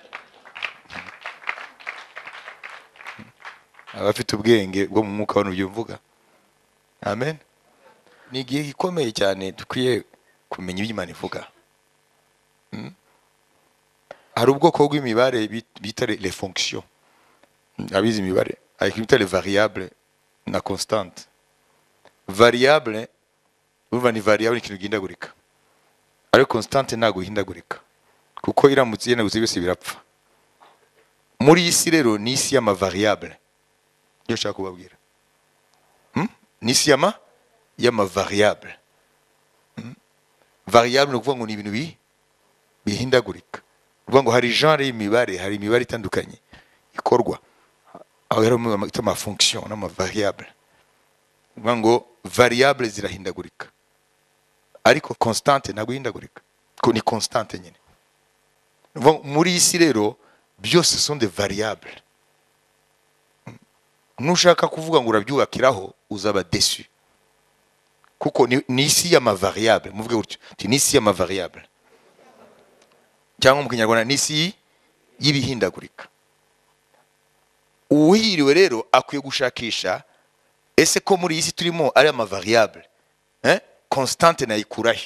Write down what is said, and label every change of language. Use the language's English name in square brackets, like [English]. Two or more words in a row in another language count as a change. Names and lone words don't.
[Kinyarwanda] Abafite ubwenge bwo mu mwuka wano byumvuga. Amen. Ni igihe gikomeye cyane dukwiye kumenya ibyo Imana ivuga. Hari ubwoko bw'imibare bita [French] les fonctions. [Kinyarwanda] Abizi imibare, [French] avec bita les variables na constante. [Kinyarwanda] Variable, uva ni variable ikintu gihindagurika, ariko constante ntabwo ihindagurika, kuko iramutse ihindagurika byose birapfa. Muri isi rero ni isi y'ama variable. Yo shaka kubabwira. Ni isi y'ama variable. Variable ni ukuvuga ngo ni ibintu bihindagurika. Uvuga ngo hari genre y'imibare, hari imibare itandukanye ikorwa aho yari mu ma fonction n'ama variable. Uvuga ngo variable zirahindagurika ariko constante ntabwo ihindagurika, ko ni constante nyine. Muri isi rero byose [French] sont des variables. [Kinyarwanda] Nushaka kuvuga ngo urabyubakiraho uzaba déçu, kuko ni isi y'ama variable. Muvuge gutyo ni isi y'ama variable, cyangwa mu Kinyarwanda ni isi y'ibihindagurika. Uwihiriwe rero akwiye gushakisha ese ko muri isi turimo ari ama variable constante nayikurahe.